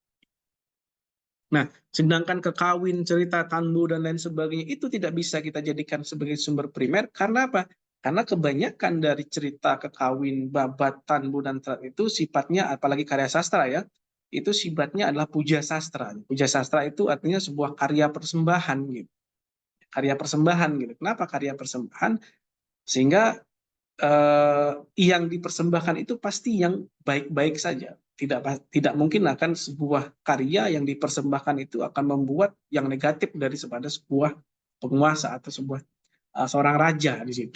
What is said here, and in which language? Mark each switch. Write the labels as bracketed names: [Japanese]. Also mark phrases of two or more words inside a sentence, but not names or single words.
[Indonesian] Nah, sedangkan kekawin, cerita Tanbu dan lain sebagainya itu tidak bisa kita jadikan sebagai sumber primer karena apa? Karena kebanyakan dari cerita kekawin, babat, Tanbu dan Serat itu sifatnya, apalagi karya sastra ya, itu sifatnya adalah puja sastra. Puja sastra itu artinya sebuah karya persembahan gitu. Karya persembahan gitu. Kenapa karya persembahan? Sehingga yang dipersembahkan itu pasti yang baik-baik saja. Tidak mungkin akan sebuah karya yang dipersembahkan itu akan membuat yang negatif dari sebuah penguasa atau seorang raja di situ.